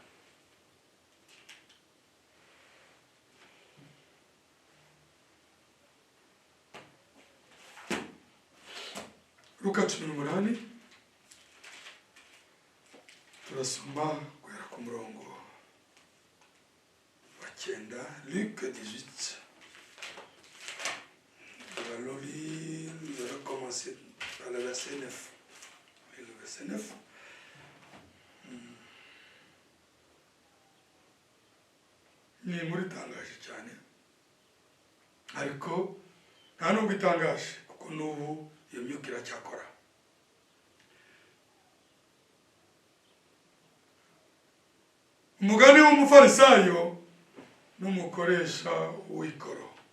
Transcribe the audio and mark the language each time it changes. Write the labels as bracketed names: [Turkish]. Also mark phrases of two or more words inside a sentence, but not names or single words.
[Kinyarwanda] Luka 18 turasoma guhera ku murongo wa 9. [French] Luc 18. Allons lire, nous allons commencer par le verset 9. Le verset 9. [Kinyarwanda] Ni inkuru itangaje cyane, ariko nta nubwo itangaje kuko n'ubu iyo myuka iracyakora. Umugani w'umufarisayo n'umukoresha w'ikoro.